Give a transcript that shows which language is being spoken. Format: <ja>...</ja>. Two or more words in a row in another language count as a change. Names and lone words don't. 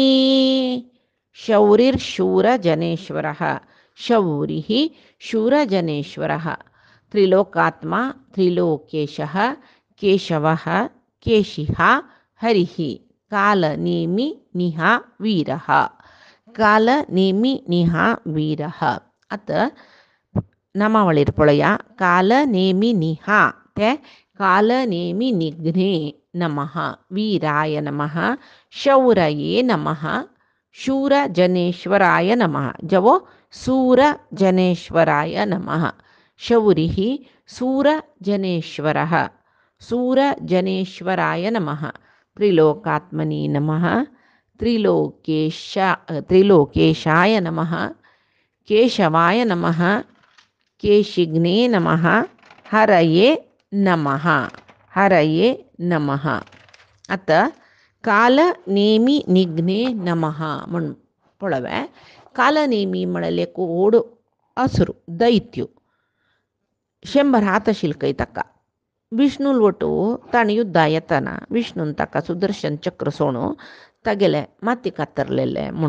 <sa>शौरिर्शूरजनेश्वरः शौरिः शूरजनेश्वरः त्रिलोकात्मा त्रिलोकेशः केशवः केशिहा हरिः. कालनेमि निहा वीरः. कालनेमि निहा वीरः.</sa> <kok>आतां नामावळीर पळया.</kok> <sa>कालनेमि निहा ते कालनेमि निघ्ने नमः. वीराय नमः. शौरये नमः. शूरजनेश्वराय नमः. जवो सूरजनेश्वराय नमः. शौरिः सूरजनेश्वरः सूरजनेश्वराय नमः. त्रिलोकात्मने नमः. त्रिलोकेशाय नमः. केशवाय नमः. केशिग्ने नमः. हरये नमः. हरये नमः.</sa> <kok>आतां</kok> <sa>कालनेमि निघ्ने नमः</sa> <kok>म्हूण पळोवया. कालनेमी म्हळ्यार एक व्हड असुरू दैत्य 100 हात आशिल्ले ताका. विष्णू वटू ताणें युद्धा येताना विष्णून ताका सुदर्शन चक्र सोडून तागेले माती कातरलेले म्हणून.</kok>